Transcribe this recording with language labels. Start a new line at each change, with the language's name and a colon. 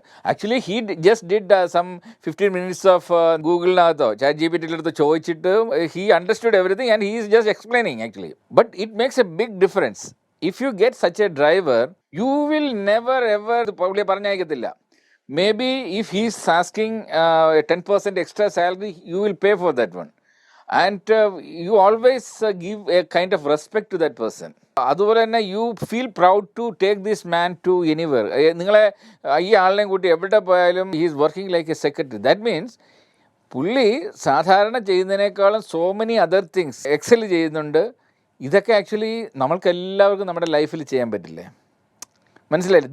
English: actually he just did some 15 minutes of
Malayalam: ഗൂഗിളിനകത്തോ chat GPT അടുത്ത് ചോദിച്ചിട്ട്
English: He understood everything and he is just explaining actually. But it makes a big difference. If you get such a driver you will never ever
Malayalam: പുള്ളിയെ പറഞ്ഞയക്കത്തില്ല.
English: Maybe if he's asking 10% extra salary, you will pay for that one. And you always give a kind of respect to that person.
Malayalam: അതുപോലെ തന്നെ
English: You feel proud to take this man to anywhere.
Malayalam: നിങ്ങളെ ഈ ആളിനെയും കൂട്ടി എവിടെ പോയാലും
English: He is working like a secretary. That means
Malayalam: പുള്ളി സാധാരണ ചെയ്യുന്നതിനേക്കാളും
English: so many other things
Malayalam: Excel ചെയ്യുന്നുണ്ട്. ഇതൊക്കെ ആക്ച്വലി നമ്മൾക്ക് എല്ലാവർക്കും നമ്മുടെ ലൈഫിൽ ചെയ്യാൻ പറ്റില്ലേ? മനസ്സിലായില്ലേ?